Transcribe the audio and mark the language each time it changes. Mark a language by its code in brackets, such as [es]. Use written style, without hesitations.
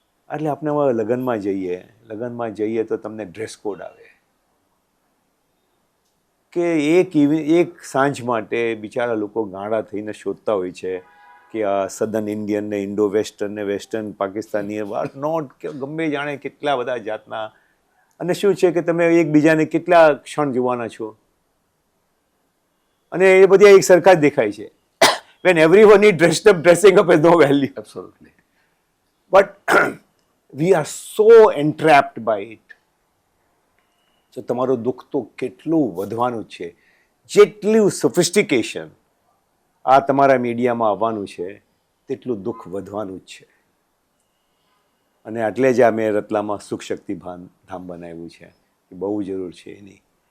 [gu] એટલે આપણે હવે લગ્નમાં જઈએ તો તમને ડ્રેસ કોડ આવે, કે એક સાંજ માટે બિચારા લોકો ગાંડા થઈને શોધતા હોય છે કે આ સદર્ન ઇન્ડિયન ને ઇન્ડો વેસ્ટર્ન ને વેસ્ટર્ન પાકિસ્તાની વાટ નોટ, કે ગમે જાણે કેટલા બધા જાતના. અને શું છે કે તમે એકબીજાને કેટલા ક્ષણ જોવાના છો, અને એ બધા એક સરખા જ દેખાય છે. [en] when everyone is dressing up has no value. Absolutely. But we are so entrapped by it. [gu] તો તમારું દુઃખ તો કેટલું વધવાનું છે, જેટલું સોફિસ્ટિકેશન આ તમારા મીડિયામાં આવવાનું છે તેટલું દુઃખ વધવાનું જ છે. અને એટલે જ આ મેં રતલામાં સુખ શક્તિ ધામ બનાવ્યું છે, એ બહુ જરૂર છે એની.